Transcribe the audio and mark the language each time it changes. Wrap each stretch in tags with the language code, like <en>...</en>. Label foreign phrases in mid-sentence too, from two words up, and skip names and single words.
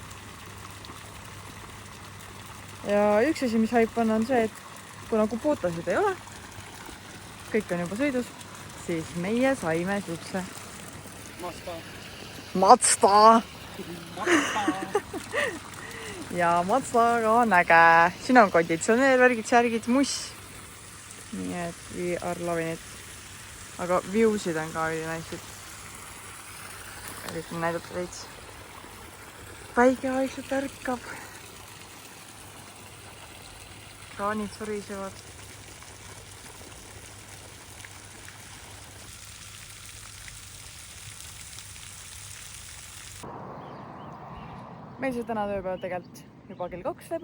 <et>Ja üks asi, mis haip on see, et kuna Kubotasid ei ole, kõik on juba sõidus, siis meie saime siukse Mazda. Ja Mazdaga on äge. Siin on konditsioneer, värgid, särgid, muss. Nii et</et> <en>we are loving it.</en> <et>Aga viewsid on ka ülinaisid. Üritan näidata veits. Päike vaikselt ärkab. Kraanid surisevad. Meil see täna tööpäev tegelikult juba kell 2 läbi.</et>